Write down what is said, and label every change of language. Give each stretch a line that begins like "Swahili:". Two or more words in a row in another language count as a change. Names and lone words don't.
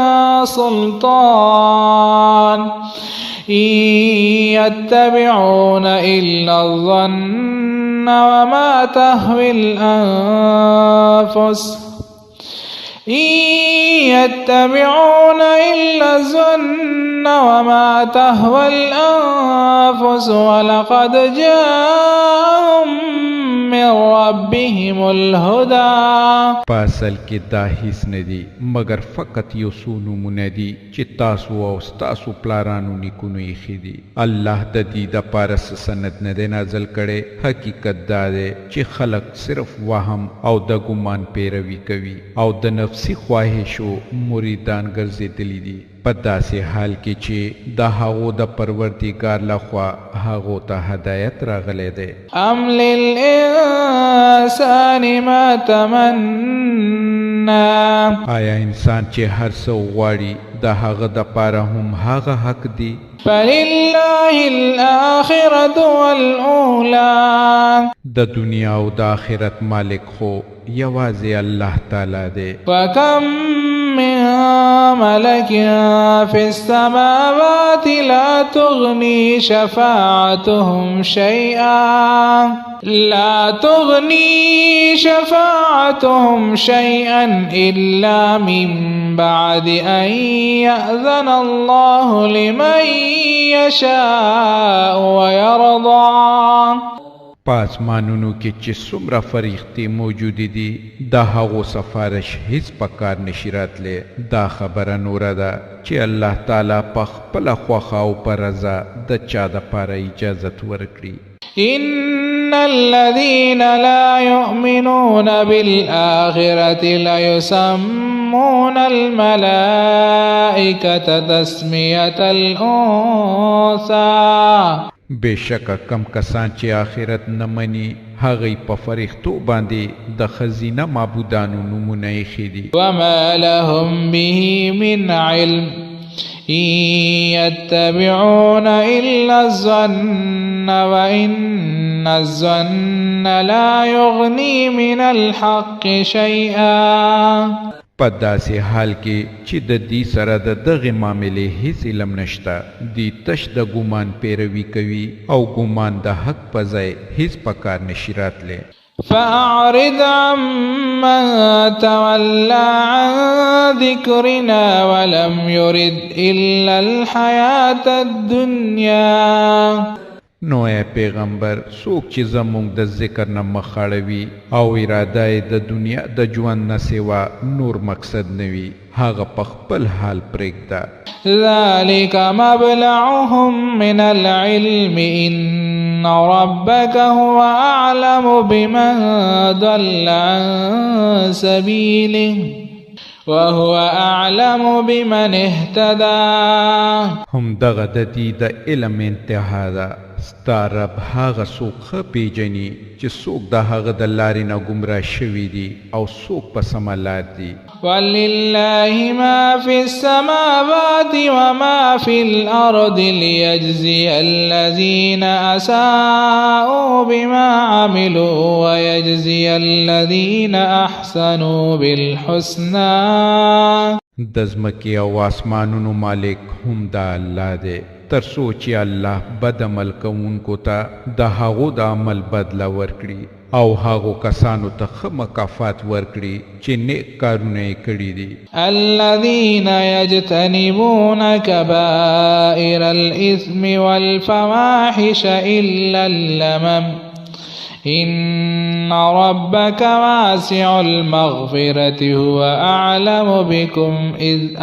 Arabic: سلطان إن يتبعون إلا الظن وما تهوي الأنفس ولقد جاءهم من ربهم الهدى.
Pashto: پاسل کې دا هیڅ نه دي مگر فقط یو څو نومونه دي چې تاسو او ستاسو پلارانو نیکونو یې ایښي دي. الله د دې دپاره څه سند نه دی نازل کړی. حقیقت دا دی چې خلق صرف وهم او د ګمان پیروي کوي او د نفسي خواهشو مریدان ګرځېدلي دي، په داسې حال کې چې د هغو د پروردګار لخوا هغو ته هدایت راغلی دی.
Arabic: ام للانسان ما تمنى،
Pashto: آیا انسان چې هر څه غواړي د هغه دپاره هم هغه حق دی؟
Arabic: فلله الآخرة والأولى،
Pashto: د دنیا او د آخرت مالک خو یوازې الله تعالی دی.
Arabic: فکم من ملك في السماوات لا تغني شفاعتهم شيئا إلا من بعد أن يأذن الله لمن يشاء ويرضى.
Pashto: پاسمانونو کې چې څومره فرښتې موجودې دي د هغو سفارش هیڅ په کار نشي راتلی. دا خبره نوره ده چې الله تعالی په خپله خوښه او په رضا د چا دپاره اجازت ورکړي.
Arabic: ان الذين لا يؤمنون بالآخرة ليسمون الملائكة تسمية الأنثى،
Pashto: بېشکه کم کسان چې آخرت نه مني هغوی په فرښتو باندې د ښځینه معبودانو نومونه ایښي دي.
Arabic: وما لهم به من علم إن يتبعون إلا الظن وإن الظن لا يغني من الحق شيئا.
Pashto: په داسې حال کې چې د دې سره د دغې معاملې هیڅ علم نشته، دی تش د ګمان پیروي کوي او ګمان د حق په ځای هیڅ په کار نشي راتلی.
Arabic: فأعرض عمن تولى عن ذكرنا ولم يرد إلا الحياة الدنيا.
Pashto: نو اے پیغمبر څوک چې زموږ د ذکر نه مخ اړوي او اراده یې د دنیا د ژوند نه سوا نور مقصد نه وي هغه په خپل حال پرېږده.
Arabic: ذلك مبلغهم من العلم إن ربك هو أعلم بمن ضل عن سبيله وهو أعلم بمن اهتدى.
Pashto: هم دغه د دې د علم انتها ده. ستا رب هغه څوک ښه پیژني چې څوک د هغه د لارې نه ګمراه شوي دي او څوک په سمه لار دي.
Arabic: ولله ما في السماوات وما في الأرض ليجزي الذين أساءوا بما عملوا ويجزي الذين أحسنوا بالحسنى.
Pashto: د ځمکې او آسمانونو مالک هم دا الله دی، تر څو چې الله بد عمل کوونکو ته د هغو د عمل بدله ورکړي او هغو کسانو ته ښه مکافات ورکړي چې نیک کارونه یې کړي دي.
Arabic: الذين يجتنبون كبائر الإثم والفواحش إن ربك واسع المغفرة هو أعلم بكم إذ